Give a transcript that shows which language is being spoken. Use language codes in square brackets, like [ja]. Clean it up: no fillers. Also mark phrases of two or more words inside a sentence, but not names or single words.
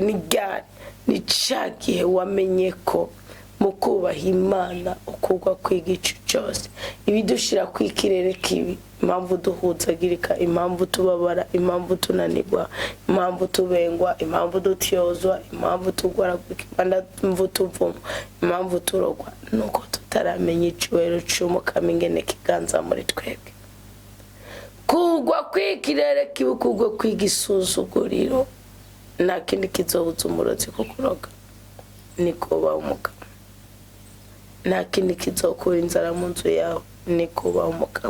[rn] Ni ryari? Ni ca gihe wamenye ko mu kubaha Imana ukugwa kw'igicu cyose, ibidushira kw'ikirere kibi, impamvu duhuzagirika, impamvu tubabara, impamvu tunanirwa, impamvu tubengwa, impamvu dutyozwa, impamvu tugwaragurika, impamvu tuvuma, impamvu turogwa, nuko tutaramenya icubahiro c'Umukama ingene kiganza muri twebwe. Kugwa kw'ikirere kibi, kugwa kw'igisuzuguriro, nta kindi kizobuza umurozi kukuroga, ni kubaha Umukama. Nta kindi kizokura inzara mu nzu yawe, ni kubaha Umukama.